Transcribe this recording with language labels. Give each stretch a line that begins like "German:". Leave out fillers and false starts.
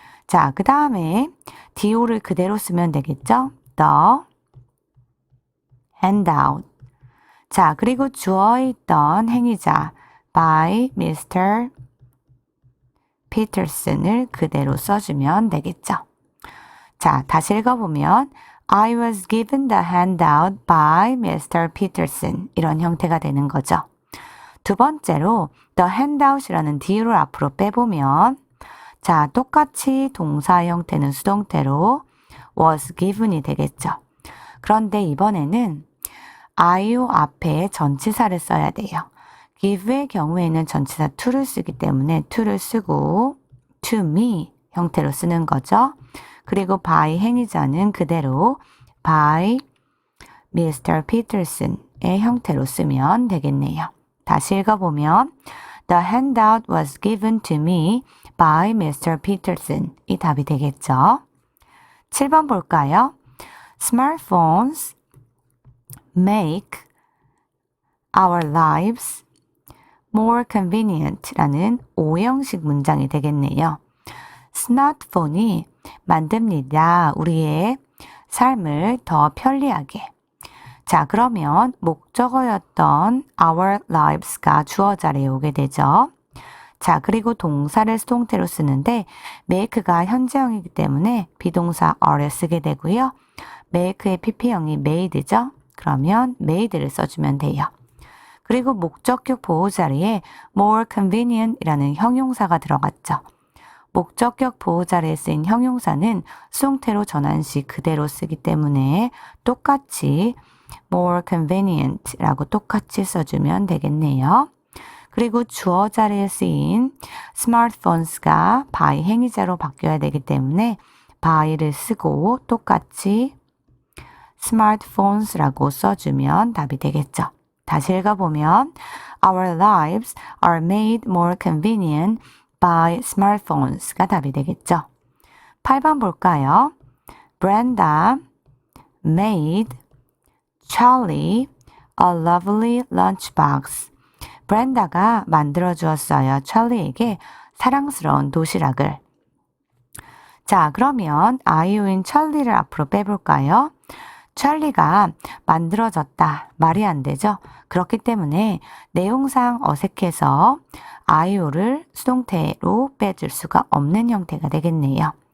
Korean: 자, 그 다음에 do를 그대로 쓰면 되겠죠?
English: the handout.
Korean: 자, 그리고 주어에 있던 행위자 by Mr. Peterson을 그대로 써주면 되겠죠. 자, 다시 읽어보면
English: I was given the handout by Mr.
Korean: Peterson 이런 형태가 되는 거죠. 두 번째로 the handout이라는 do를 앞으로 빼보면 자, 똑같이 동사 형태는 수동태로
English: was given
Korean: 이 되겠죠. 그런데 이번에는 IO 앞에 전치사를 써야 돼요. give의 경우에는 전치사 to를 쓰기 때문에 to를 쓰고
English: to me
Korean: 형태로 쓰는 거죠. 그리고 by 행위자는 그대로 by Mr. Peterson의 형태로 쓰면 되겠네요. 다시 읽어보면
English: The handout was given to me by Mr.
Korean: Peterson. 이 답이 되겠죠. 7번 볼까요?
English: Smartphones make our lives more convenient
Korean: 라는 오형식 문장이 되겠네요. 스마트폰이 만듭니다. 우리의 삶을 더 편리하게. 자, 그러면 목적어였던
English: our lives
Korean: 가 주어 자리에 오게 되죠. 자, 그리고 동사를 수동태로 쓰는데 make가 현재형이기 때문에 비동사 are를 쓰게 되고요. make의 pp형이 made죠. 그러면 made를 써주면 돼요. 그리고 목적격 보호 자리에 more convenient 이라는 형용사가 들어갔죠. 목적격 보호 자리에 쓰인 형용사는 수동태로 전환 시 그대로 쓰기 때문에 똑같이
English: more convenient
Korean: 라고 똑같이 써주면 되겠네요. 그리고 주어 자리에 쓰인 smartphones가 by 행위자로 바뀌어야 되기 때문에 by를 쓰고 똑같이 smartphones라고 써주면 답이 되겠죠. 다시 읽어보면
English: Our lives are made more convenient by smartphones가
Korean: 답이 되겠죠. 8번 볼까요?
English: Brenda made Charlie a lovely lunchbox.
Korean: 브렌다가 만들어 주었어요. 찰리에게 사랑스러운 도시락을. 자, 그러면 아이오인 찰리를 앞으로 빼볼까요? 찰리가 만들어졌다. 말이 안 되죠? 그렇기 때문에 내용상 어색해서 아이오를 수동태로 빼줄 수가 없는 형태가 되겠네요.